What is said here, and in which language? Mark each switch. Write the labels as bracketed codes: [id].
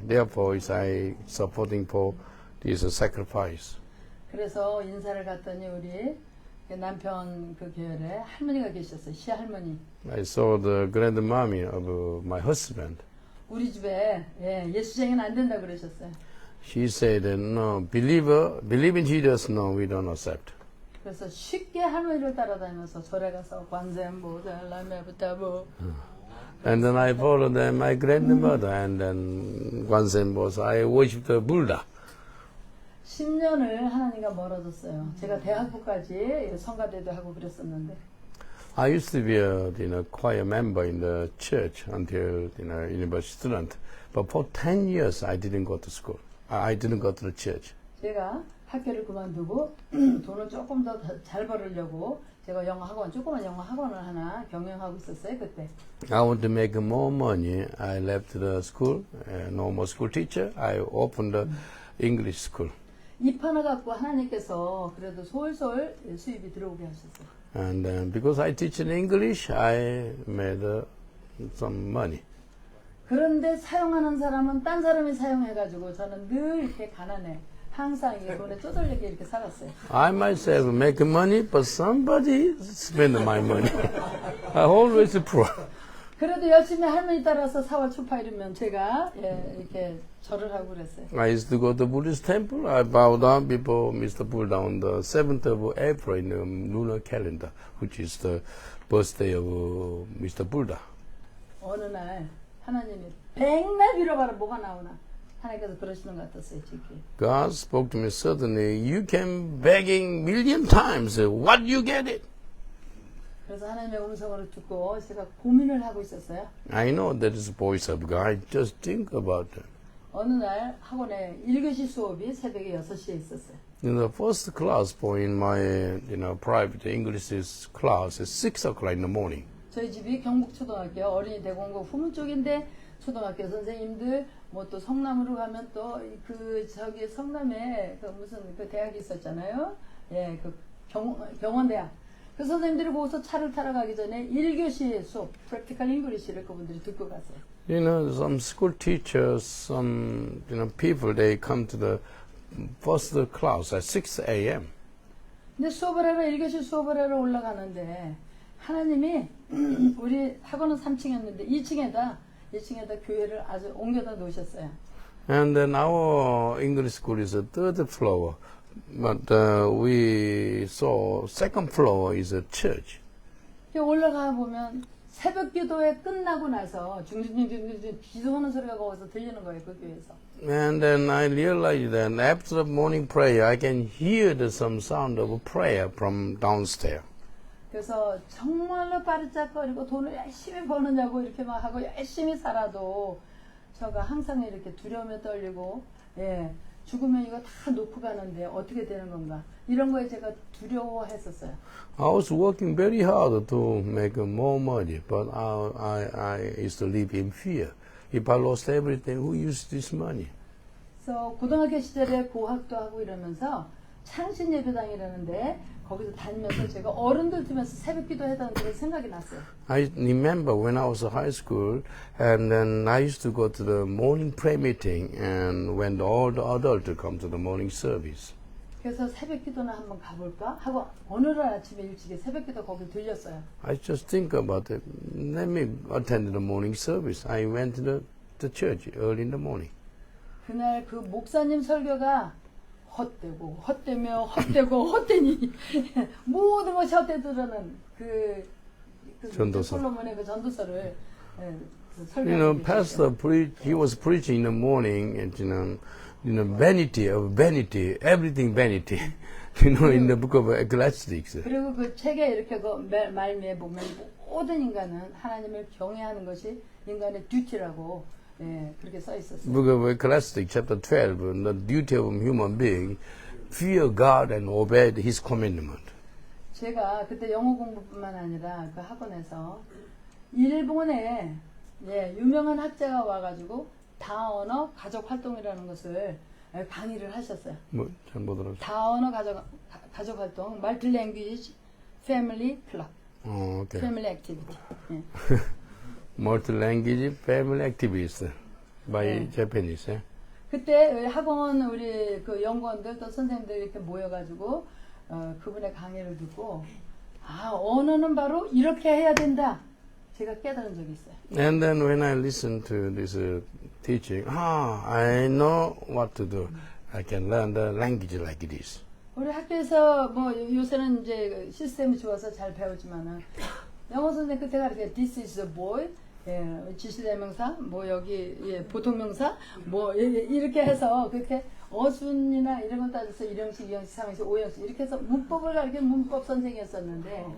[en] Therefore, I supporting for this sacrifice. [ko] 그래서 인사를 갔더니 우리 남편 그 교회에 할머니가 계셨어요. 시할머니. [en] I saw the grandmommy of my husband. [ko] 우리 집에 예수쟁이는 안 된다 그러셨어요. [en] She said, no, believe in Jesus, no, we don't accept. [ko] 그래서 쉽게 할머니를 따라다니면서 절에 가서 관세음보살 라메부타부. [en] And then I followed them, my grandmother, and then Gwansembo, I worshiped the Buddha. [ko] 10년을 하나님과 멀어졌어요. 제가 대학부까지 성가대도 하고 그랬었는데. [en] I used to be a choir member in the church until university student, but for 10 years I didn't go to school. I didn't go to the church. [ko] 제가 학교를 그만두고 돈을 조금 더 잘 벌으려고 제가 영어 학원, 조그만 영어 학원을 하나 경영하고 있었어요 그때. [en] I want to make more money. I left the school, no more school teacher. I opened the English school. [ko] 입 하나 갖고 하나님께서 그래도 솔솔 수입이 들어오게 하셨어요. [en] And because I teach in English, I made some money. [ko] 그런데 사용하는 사람은 딴 사람이 사용해가지고 저는 늘 이렇게 가난해. 항상 이 돈에 쪼들리게 이렇게 살았어요. [en] I myself make money, but somebody spend my money. I always poor. [ko] 그래도 열심히 할머니 따라서 4월 초파일이면 제가 이렇게 절을 하고 그랬어요. [en] I used to go to Buddhist temple. I bow down before Mr. Buddha on the 7th of April in the lunar calendar, which is the birthday of Mr. Buddha. [ko] 어느 날 하나님이 백날 빌어봐라 뭐가 나오나 하나님께서 그러시는 것 같았어요. 지금. [en] God spoke to me suddenly. You came begging million times. What you get it? [ko] 그래서 하나님의 음성을 듣고 제가 고민을 하고 있었어요. [en] I know that is the voice of God. Just think about it. [ko] 어느 날 학원에 1교시 수업이 새벽에 6시에 있었어요. [en] In the first class in my private English class is 6 o'clock in the morning. [ko] 저희 집이 경북초등학교 어린이 대공고 후문 쪽인데 초등학교 선생님들 뭐 또 성남으로 가면 또 그 저기 성남에 그 무슨 그 대학이 있었잖아요. 예, 그 경원대학. 그 선생님들이 거기서 차를 타러 가기 전에 1교시 수업, Practical English를 그분들이 듣고 갔어요. [en] Some school teachers, some people, they come to the first class at 6 a.m. [ko] 근데 수업을 하러 1교시 수업을 하러 올라가는데 하나님이 우리 학원은 3층이었는데 2층에다 교회를 아주 옮겨다 놓으셨어요. [en] And then our English school is a third floor, but we saw second floor is a church. [ko] 올라가 보면 새벽 기도회 끝나고 나서 중중중중중 기도하는 소리가 거기서 들리는 거예요, 그 교회에서. [en] And then I realized that after the morning prayer, I can hear some sound of prayer from downstairs. [ko] 그래서 정말로 빠르짝거리고 돈을 열심히 버느냐고 이렇게 막 하고 열심히 살아도 저가 항상 이렇게 두려움에 떨리고 죽으면 이거 다 놓고 가는데 어떻게 되는 건가 이런 거에 제가 두려워했었어요. [en] I was working very hard to make more money, but I used to live in fear. If I lost everything, who used this money? [ko] 그래서 고등학교 시절에 고학도 하고 이러면서 창신 예배당이라는데 거기서 다니면서 제가 어른들 들으면서 새벽 기도 해다는 그런 생각이 났어요. [en] I remember when I was in high school, and then I used to go to the morning prayer meeting, and when all the adults come to the morning service. [ko] 그래서 새벽 기도나 한번 가볼까 하고 어느 날 아침에 일찍이 새벽 기도 거기 들렸어요. [en] I just think about it. Let me attend the morning service. I went to the church early in the morning. [ko] 그날 그 목사님 설교가 헛되고 헛되며 헛되고 헛되니 모든 것이 헛되더라는 그 전도서. 솔로몬의 그 전도서를 [en] You [ko] 설교하고 [en] know, [ko] 계셨어요. [en] pastor he was preaching in the morning, and vanity of vanity, everything vanity. In the book of Ecclesiastes. [ko] 그리고 그 책에 이렇게 그 말미에 보면 모든 인간은 하나님을 경외하는 것이 인간의 듀티라고 그렇게 써 있었어요. [en] Book of Ecclesiastes, chapter 12, the duty of a human being, fear God and obey His commandment. [ko] 제가 그때 영어 공부뿐만 아니라 그 학원에서 일본에 유명한 학자가 와가지고 다언어 가족 활동이라는 것을 강의를 하셨어요. 뭐, 잘 못 알았어. 다언어 가족 활동, [en] multi-language family club, Okay. family activity. Multi-language family activities by Japanese. [ko] 그때 학원 우리 그 연구원들 또 선생님들 이렇게 모여가지고 그분의 강의를 듣고 언어는 바로 이렇게 해야 된다. 제가 깨달은 적이 있어요. [en] And then when I listened to this teaching, I know what to do. I can learn the language like this. [ko] 우리 학교에서 뭐 요새는 이제 시스템이 좋아서 잘 배우지만은 영어 선생님 그때 가르쳐 [en] this is a boy, [ko] 지시대명사, 뭐 여기 보통명사, 뭐 이렇게 해서 그렇게 어순이나 이런 것 따져서 1형식, 2형식, 3형식, 5형식 이렇게 해서 문법을 가르치는 문법 선생이었었는데.